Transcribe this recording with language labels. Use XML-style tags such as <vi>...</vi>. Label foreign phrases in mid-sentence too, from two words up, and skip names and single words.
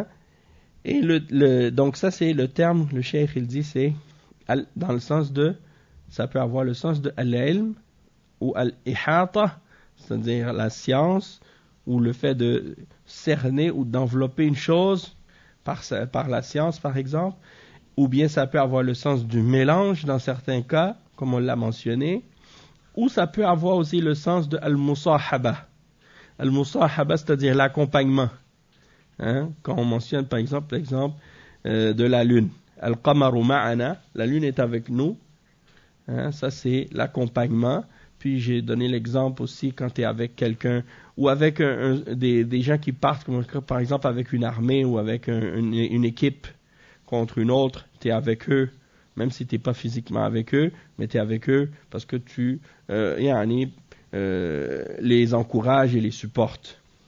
<fr>Et donc ça c'est le terme, le cheikh il dit, c'est dans le sens de, ça peut avoir le sens de al-ilm ou al-ihata, c'est-à-dire la science ou le fait de cerner ou d'envelopper une chose par la science par exemple, ou bien ça peut avoir le sens du mélange dans certains cas, comme on l'a mentionné, ou ça peut avoir aussi le sens de al-musahaba. Al-musahaba, c'est-à-dire l'accompagnement. Hein? Quand on mentionne par exemple l'exemple de la lune.</fr> <ar>القمر معنا,</ar> <fr>la lune est avec nous. Hein? Ça c'est l'accompagnement. Puis j'ai donné l'exemple aussi quand tu es avec quelqu'un, ou avec des gens qui partent, comme par exemple avec une armée ou avec une équipe contre une autre, tu es avec eux, même si tu n'es pas physiquement avec eux, mais tu es avec eux parce que tu les encourages et les supportes.</fr>